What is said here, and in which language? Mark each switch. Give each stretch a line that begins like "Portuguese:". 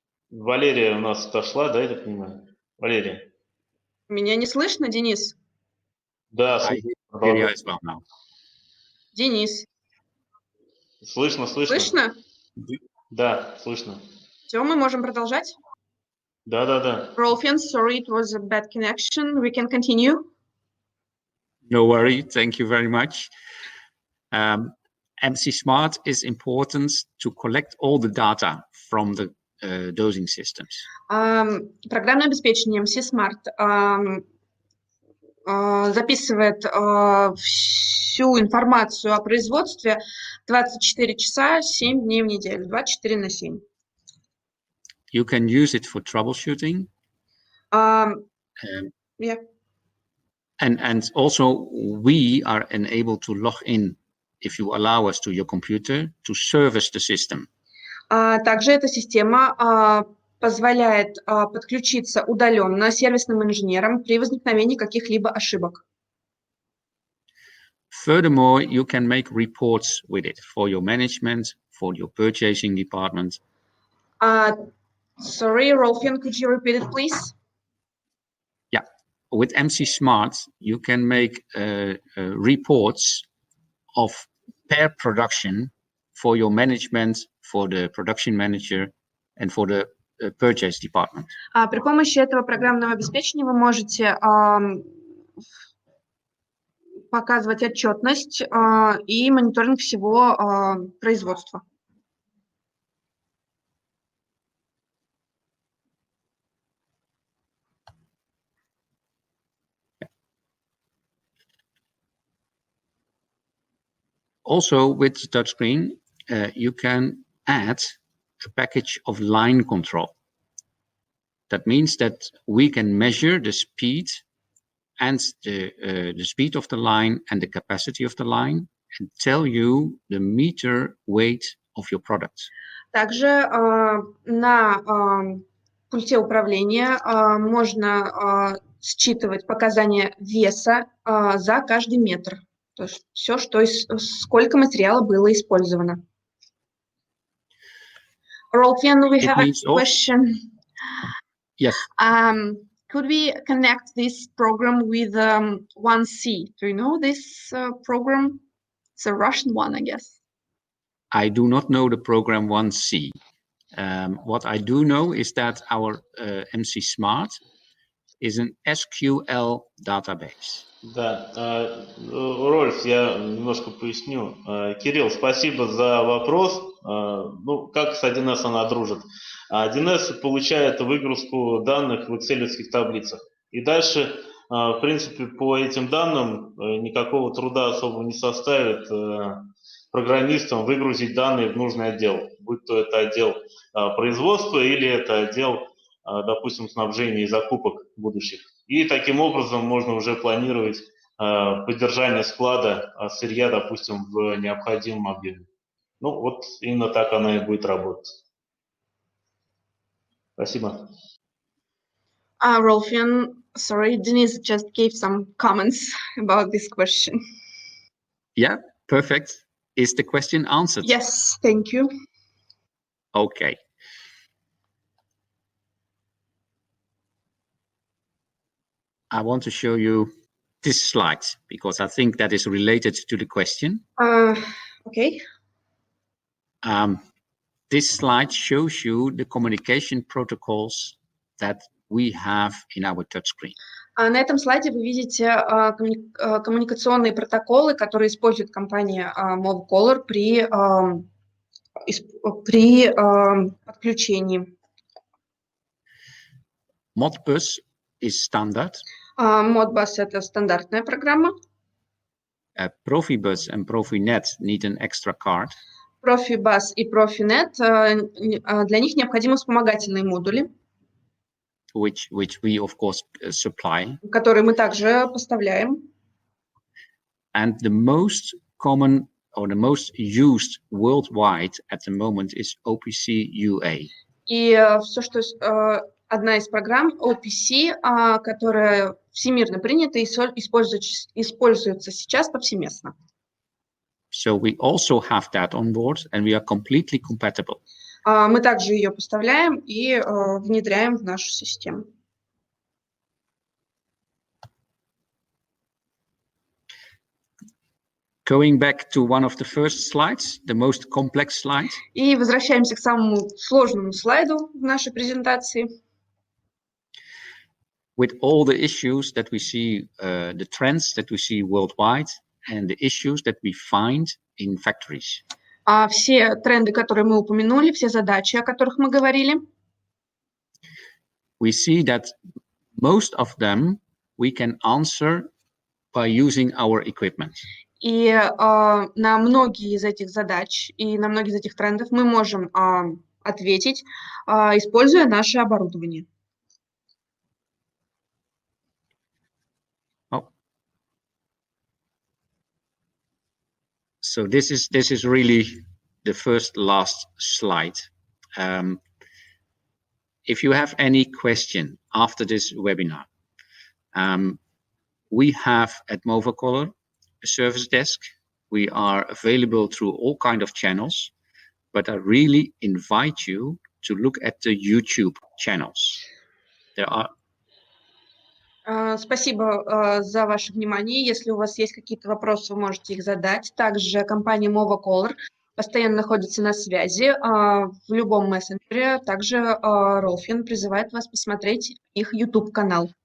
Russian: Валерия у нас отошла, да, я так понимаю? Валерия. Меня не слышно, Денис? Да,
English: I hear you as well now.
Russian: Денис. Слышно. Слышно? Да, слышно. Все, мы можем продолжать? Да.
English: Ролфьян, sorry, it was a bad connection. We can continue. No worry. Thank you very much. MC Smart is important to collect all the data from the dosing systems.
Russian: Программное обеспечение MC Smart записывает всю информацию о производстве 24 часа, 7 дней в неделю, 24 на 7.
English: You can use it for troubleshooting. Yeah. And also we are enabled to log in, if you allow us, to your computer to service the system.
Russian: Также эта система позволяет подключиться удаленно сервисным инженерам при возникновении каких-либо ошибок.
English: Furthermore, you can make reports with it for your management, for your purchasing department. Sorry, Rolfyun, could you repeat it, please? Yeah, with MC Smart, you can make reports of per production for your management, for the production manager, and for the purchase department.
Russian: При помощи этого программного обеспечения вы можете показывать отчетность и мониторинг всего производства.
English: Also, with the touchscreen, you can add a package of line control. That means that we can measure the speed and the speed of the line and the capacity of the line and tell you the meter weight of your product.
Russian: Также на пульте управления можно считывать показания веса за каждый метр. То есть все, сколько материала было использовано.
English: Rolfyun, we have a question. Yes. Could we connect this program with 1C? Do you know this program? It's a Russian one, I guess. I do not know the program 1C. What I do know is that our MC Smart is an SQL database.
Russian: Да, Рольф, я немножко поясню. Кирилл, спасибо за вопрос. Ну, как с 1С она дружит? 1С получает выгрузку данных в экселевских таблицах. И дальше, в принципе, по этим данным никакого труда особо не составит программистам выгрузить данные в нужный отдел. Будь то это отдел производства или это отдел, допустим, снабжения и закупок будущих. И таким образом можно уже планировать поддержание склада сырья, допустим, в необходимом объеме. Ну, вот именно так она и будет работать. Спасибо.
English: Rolfyun, sorry, Denise just gave some comments about this question. Yeah, perfect. Is the question answered? Yes, thank you. Okay. I want to show you this slide because I think that is related to the question. Okay. This slide shows you the communication protocols that we have in our touchscreen.
Russian: На этом слайде вы видите коммуникационные протоколы, которые использует компания Movacolor при подключении.
English: Modbus is standard.
Russian: Modbus — это стандартная программа.
English: Profibus and Profinet need an extra card.
Russian: Profibus и Profinet, для них необходимы вспомогательные модули,
English: which we of course supply.
Russian: Которые мы также поставляем.
English: And the most common or the most used worldwide at the moment is OPC UA.
Russian: И все, что одна из программ OPC, которая всемирно принята и используется сейчас повсеместно.
English: So we also have that on board, and we are completely compatible.
Russian: Мы также ее поставляем и внедряем в нашу систему.
English: Going back to one of the first slides, the most complex slide.
Russian: И возвращаемся к самому сложному слайду в нашей презентации.
English: With all the issues that we see, the trends that we see worldwide, and the issues that we find in factories.
Russian: Все тренды, которые мы упомянули, все задачи, о которых мы говорили.
English: We see that most of them we can answer by using our equipment.
Russian: И на многие из этих задач и на многие из этих трендов мы можем ответить, используя наше оборудование.
English: So this is really the last slide. if you have any question after this webinar, we have at Movacolor a service desk. We are available through all kind of channels, but I really invite you to look at the YouTube channels. There are...
Russian: Спасибо за ваше внимание. Если у вас есть какие-то вопросы, вы можете их задать. Также компания Movacolor постоянно находится на связи в любом мессенджере. Также Ролфьян призывает вас посмотреть их YouTube-канал.